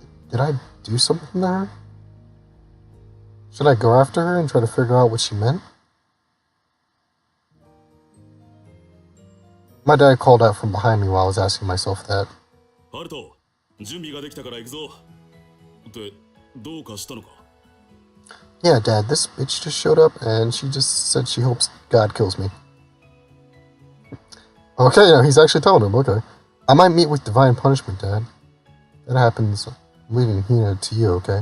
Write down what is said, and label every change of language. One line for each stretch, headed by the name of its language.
English: Did I do something to her? Should I go after her and try to figure out what she meant? My dad called out from behind me while I was asking myself that.
Japanese: Haruto, 準備ができたから行くぞ。ってどうかしたのか?
English: Yeah, Dad, this bitch just showed up and she just said she hopes God kills me. Okay, yeah, he's actually telling him, okay. I might meet with divine punishment, Dad. That happens, I'm leaving Hina to you, okay?